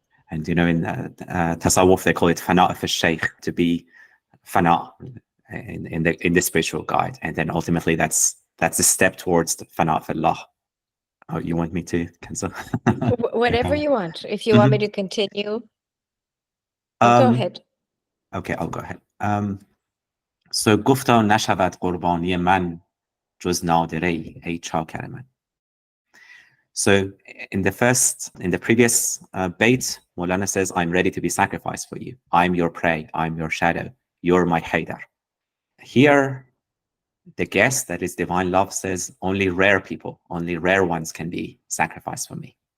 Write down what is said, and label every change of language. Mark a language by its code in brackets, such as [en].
[en] And in Tasawwuf, they call it fana of al-shaykh, to be fana in the spiritual guide. And then ultimately that's a step towards the fana of Allah. Oh, you want me to cancel? Whatever you want. If you want me to continue, go ahead. Okay, I'll go ahead. [fa] So گفتا نشود قربانی من جز نادره ای چاکر من. [en] So in the previous bait, Maulana says, I'm ready to be sacrificed for you. I'm your prey. I'm your shadow. You're my Haidar. Here, the guest, that is divine love, says only rare people, only rare ones can be sacrificed for me.